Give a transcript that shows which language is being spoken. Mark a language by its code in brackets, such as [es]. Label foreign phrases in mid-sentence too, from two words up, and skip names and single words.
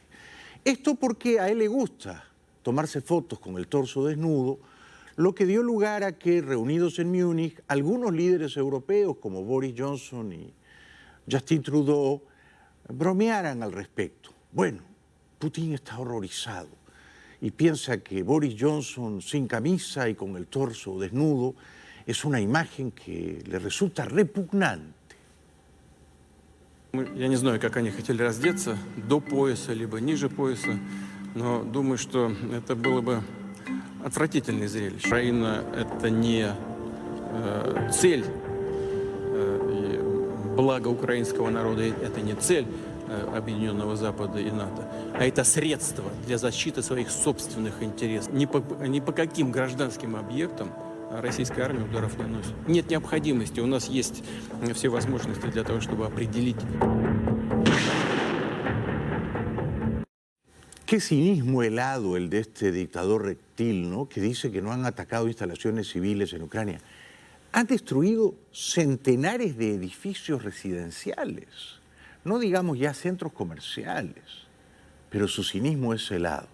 [es] Esto porque a él le gusta tomarse fotos con el torso desnudo, lo que dio lugar a que, reunidos en Múnich, algunos líderes europeos como Boris Johnson y Justin Trudeau bromearan al respecto. Bueno, Putin está horrorizado y piensa que Boris Johnson sin camisa y con el torso desnudo es una imagen que le resulta repugnante. [ru] Я не знаю, как они хотели раздеться, до пояса, либо ниже пояса, но думаю, что это было бы отвратительное зрелище. Украина – это не цель, и благо украинского народа – это не цель Объединенного Запада и НАТО, а это средство для защиты своих собственных интересов. Ни по каким гражданским объектам российская армия ударов не наносит. Нет необходимости, у нас есть все возможности для того, чтобы определить. [es] Qué cinismo helado el de este dictador reptil, ¿no? Que dice que no han atacado instalaciones civiles en Ucrania. Han destruido centenares de edificios residenciales, no digamos ya centros comerciales, pero su cinismo es helado.